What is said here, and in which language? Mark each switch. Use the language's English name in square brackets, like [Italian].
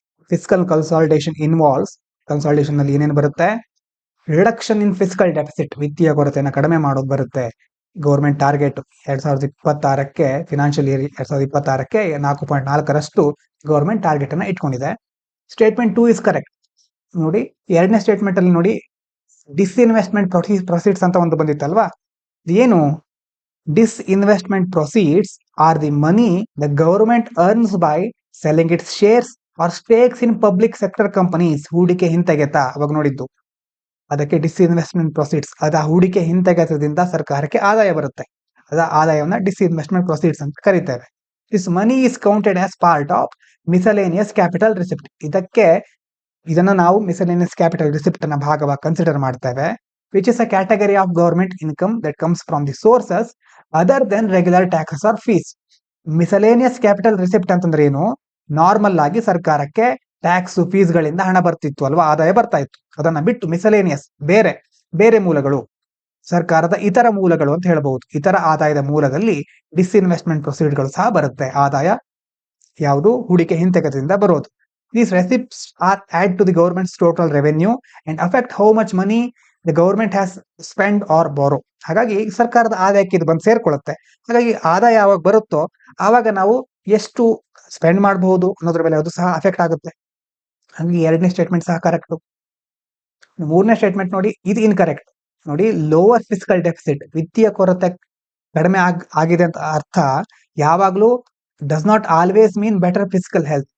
[Kannada] Physical consolidation involves, consolidation ನಲ್ಲಿ ಏನೇನು ಬರುತ್ತೆ, ರಿಡಕ್ಷನ್ ಇನ್ ಫಿಸಿಕಲ್ ಡೆಫಿಸಿಟ್, ವಿತ್ತೀಯ ಕೊರತೆಯನ್ನು ಕಡಿಮೆ ಮಾಡೋದು ಬರುತ್ತೆ. Government target 2026ಕ್ಕೆ, financial year 2026ಕ್ಕೆ 4.4ರಷ್ಟು government target ಅನ್ನ ಇಟ್ಕೊಂಡಿದೆ. [English] Statement 2 is correct. [Kannada] ನೋಡಿ 2ನೇ ಸ್ಟೇಟ್ಮೆಂಟ್ ಅಲ್ಲಿ ನೋಡಿ, ಡಿಸ್ಇನ್ವೆಸ್ಟ್ಮೆಂಟ್ ಪ್ರೊಸೀಡ್ಸ್ ಅಂತ ಒಂದು ಬಂದಿತ್ತಲ್ವಾ, ಏನು, [English] disinvestment proceeds are the money the government earns by selling its shares or stakes in public sector companies. [Kannada] ಹೂಡಿಕೆ ಹಿಂತೆಗೆತ ಅವಾಗ ನೋಡಿದ್ದು, ಅದಕ್ಕೆ ಡಿಸ್ಇನ್ವೆಸ್ಟ್ಮೆಂಟ್ ಪ್ರೊಸೀಡ್ಸ್, ಅದ ಹೂಡಿಕೆ ಹಿಂತೆಗೆತದಿಂದ ಸರ್ಕಾರಕ್ಕೆ ಆದಾಯ ಬರುತ್ತೆ, ಅದ ಆದಾಯವನ್ನ ಡಿಸ್ಇನ್ವೆಸ್ಟ್ಮೆಂಟ್ ಪ್ರೊಸೀಡ್ಸ್ ಅಂತ ಕರೀತೇವೆ. [English] This money is counted as part of miscellaneous capital receipt. [Kannada] ಇದನ್ನ ನಾವು ಮಿಸಲೇನಿಯಸ್ ಕ್ಯಾಪಿಟಲ್ ರಿಸಿಪ್ಟ್ ನ ಭಾಗವಾಗಿ ಕನ್ಸಿಡರ್ ಮಾಡ್ತೇವೆ. [English] Which is a category of government income that comes from the sources other than regular taxes or fees. [Kannada] Miscellaneous capital receipt ಅಂತಂದ್ರೆ ಏನು, normal ಆಗಿ ಸರ್ಕಾರಕ್ಕೆ tax fees ಗಳಿಂದ ಹಣ ಬರ್ತಿತ್ತು ಅಲ್ವಾ, ಆದಾಯ ಬರ್ತಾ ಇತ್ತು. ಅದನ್ನ ಬಿಟ್ಟು ಮಿಸಲೇನಿಯಸ್ ಬೇರೆ ಮೂಲಗಳು, ಸರ್ಕಾರದ ಇತರ ಮೂಲಗಳು ಅಂತ ಹೇಳಬಹುದು. ಇತರ ಆದಾಯದ ಮೂಲದಲ್ಲಿ ಡಿಸ್ಇನ್ವೆಸ್ಟ್ಮೆಂಟ್ ಪ್ರೊಸೀಡ್ಗಳು ಸಹ ಬರುತ್ತೆ. ಆದಾಯ ಯಾವುದು, ಹೂಡಿಕೆ ಹಿಂತೆಗೆತದಿಂದ ಬರೋದು. [English] These receipts are add to the government's total revenue and affect how much money the government has spent or borrow. [Kannada] ಹಾಗಾಗಿ ಸರ್ಕಾರದ ಆದಾಯಕ್ಕೆ ಇದು ಬಂದು ಸೇರ್ಕೊಳ್ಳುತ್ತೆ. ಹಾಗಾಗಿ ಆದಾಯ ಯಾವಾಗ ಬರುತ್ತೋ ಆವಾಗ ನಾವು ಎಷ್ಟು ಸ್ಪೆಂಡ್ ಮಾಡಬಹುದು ಅನ್ನೋದ್ರ ಮೇಲೆ ಅದು ಸಹ ಅಫೆಕ್ಟ್ ಆಗುತ್ತೆ. ಹಾಗಾಗಿ 2ನೇ ಸ್ಟೇಟ್ಮೆಂಟ್ ಸಹ ಕರೆಕ್ಟ್. 3ನೇ ಸ್ಟೇಟ್ಮೆಂಟ್ ನೋಡಿ, ಇದು ಇನ್ಕರೆಕ್ಟ್. ನೋಡಿ, ಲೋವರ್ ಫಿಸಿಕಲ್ ಡೆಫಿಸಿಟ್, ವಿತ್ತೀಯ ಕೊರತೆ ಕಡಿಮೆ ಆಗಿದೆ ಅಂತ ಅರ್ಥ ಯಾವಾಗ್ಲೂ [English] Does not always mean better physical health.